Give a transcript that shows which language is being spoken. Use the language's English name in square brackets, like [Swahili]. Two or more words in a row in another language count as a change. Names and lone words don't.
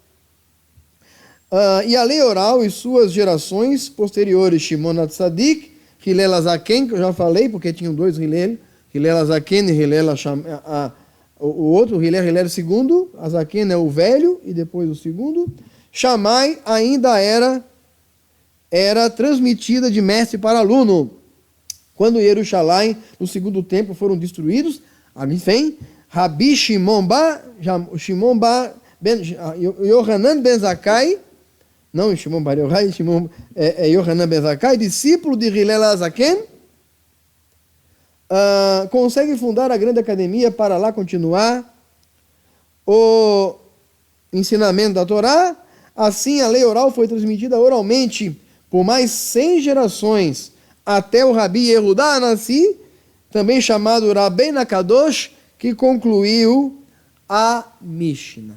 [Portuguese] e a lei oral e suas gerações posteriores, Shimon HaTzadik, Hillel HaZaken, que eu já falei, porque tinham dois Hillel, Hillel HaZaken e Hillel o outro, Hillel II, HaZaken é o velho, e depois o segundo. Shammai ainda era transmitida de mestre para aluno. Quando Jerusalém, no segundo templo, foram destruídos, ali vem Rabi Shimon Yohanan ben Zakkai, não Shimon Bar Yochai, Yohanan ben Zakkai, discípulo de Hillel HaZaken, consegue fundar a grande academia para lá continuar o ensinamento da Torá. Assim, a lei oral foi transmitida oralmente por mais 100 gerações, até o Rabi Yehudá Anassi, também chamado Rabbeinu Akadosh, que concluiu a Mishnah.